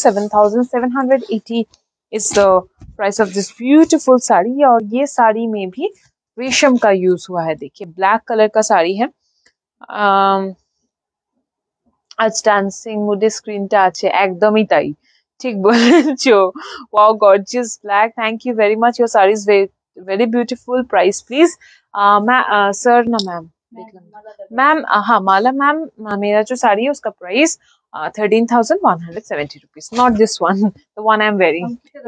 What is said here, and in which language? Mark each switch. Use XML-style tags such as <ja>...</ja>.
<en>7,780 is the price of this beautiful sari.</en> <hi>और ये साड़ी में भी रेशम का यूज हुआ है, देखिए ब्लैक कलर का साड़ी है।</hi> <bn>আজ ডান্সিং মুডে স্ক্রিনটা আছে, একদমই তাই, ঠিক বলেছো। Wow, gorgeous black,</bn> <en>Thank you very much, your sari is very beautiful. Price please.</en> <hi>Sir ना मैम, देख लो मैम। हाँ माला मैम, मेरा जो साड़ी है उसका price 13,170 rupees,</hi> <en>Not this one, the one I am wearing.</en>